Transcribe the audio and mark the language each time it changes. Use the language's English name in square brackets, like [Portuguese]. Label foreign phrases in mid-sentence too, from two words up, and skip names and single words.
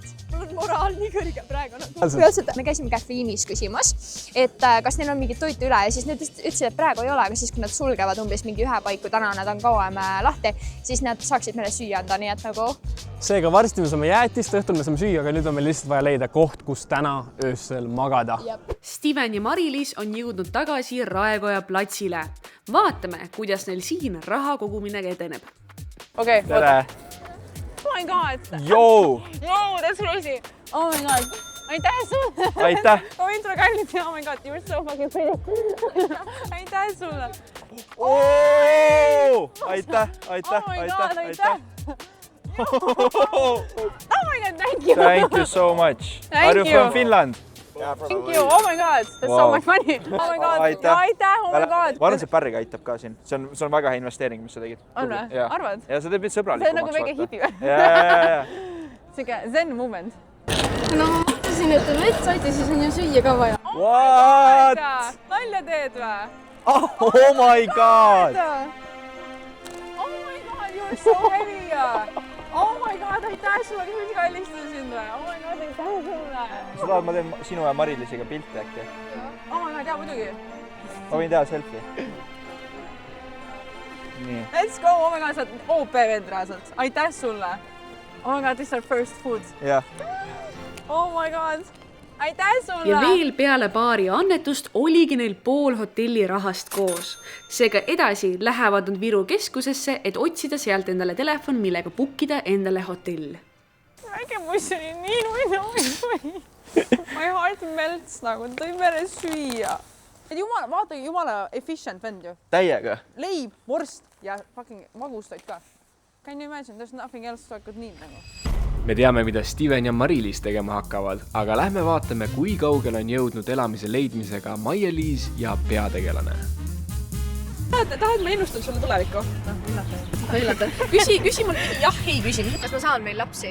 [Estonian] Mul on moraal nii kõrge praegu. Reaalselt me käisime Caffeinis küsimas, et kas neil on mingit toitu üle ja siis need ütlesid, et praegu ei ole, aga siis kui nad sulgevad umbes mingi ühe paiku, täna nad on kauem lahti, siis nad saaksid meile süüa anda, nii et nagu... Seega varsti me saame jäätist, õhtul me saame süüa, aga nüüd on meil lihtsalt vaja leida koht, kus täna öösel magada. Steven ja Mari-Liis on jõudnud tagasi Raekoja platsile. Vaatame, kuidas neil siin raha kogumine edeneb. Okay. Tere! [English] Oh my god! Yo! Yo, that's crazy! Oh my god! [Estonian] Aitäh sulle! Aitäh! Ma võin sulle kallid ja [English] oh my god, you were so fucking pretty! [Estonian] Aitäh sulle! Aitäh! [English] Oh my god, aitäh! Oh my god, thank you! Thank you so much! Thank Are you from Finland? Thank you, oh my god, that's so much money! Oh my god, aitäh, oh my god! [Estonian] Ma arvan, see pärriga aitab ka siin. See on väga hea investeering, mis sa tegid. On või? Arvad? Ja sa teed mind sõbralikumaks. See on nagu väike hipi või? Ja. Siuke zen moment. No ma mõtlesin, et on vett saite, siis on ju süüa ka vaja. [English] What? [Estonian] Nalja teed või? [English] Oh my god! Oh my god, you are so heavy! Oh my god, [Estonian] aitäh sulle, kes mind kallistada sind või? [English] Oh my god, [Estonian] aitäh sulle! Sa tahad, ma teen sinu ja Mari-Liisiga pilti äkki? [English] Oh my god, [Estonian] jaa muidugi. Ma võin teha selfie. Nii. [English] Let's go, oh my god, [Estonian] sa oled OP vend reaalselt. Aitäh sulle! [English] Oh my god, this is our first food. [Estonian] Jah. [English] Oh my god! [Estonian] Aitäh sulle! Ja veel peale baari annetust oligi neil pool hotelli rahast koos. Seega edasi lähevad nad Viru keskusesse, et otsida sealt endale telefon, millega bookida endale hotell. Väike buss oli nii nui. [English] My heart melts [Estonian] nagu, ta tõi meile süüa. Et jumala, vaata jumala efficient vend ju. Täiega. Leib, vorst ja fucking magustoid ka. [English] Can you imagine, there's nothing else I could need nagu. [Estonian] Me teame, mida Steven ja Mari-Liis tegema hakkavad, aga lähme vaatame, kui kaugel on jõudnud elamise leidmisega Maia-Liis ja peategelane. Tahad ma ennustan sulle tulevikku? Üllata. Küsi mul jah, ei küsi. Kas ma saan veel lapsi?